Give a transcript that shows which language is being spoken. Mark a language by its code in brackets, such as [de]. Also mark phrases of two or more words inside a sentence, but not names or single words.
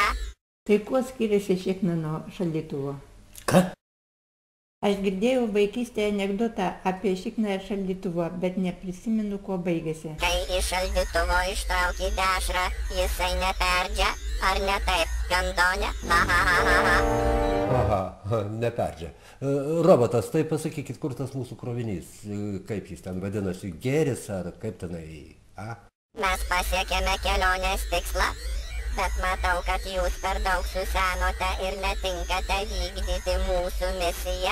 [lt] Tai kuo skiriasi šikna nuo šaldytuvo? Ką? Aš girdėjau vaikystėje anekdotą apie šikną ir šaldytuvą, bet neprisimenu, kuo baigėsi. Kai iš šaldytuvo ištrauki dešrą, jisai neperdžia, ar ne taip, gandonė? Ha ha ha ha ha. Aha, neperdžia. Robotas, tai pasakykit, kur tas mūsų krovinys, kaip jis ten vadinasi, gėris ar kaip tenai, a? Mes pasiekėme kelionės tikslą, bet matau, kad jūs per daug susenote ir netinkate vykdyti mūsų misiją.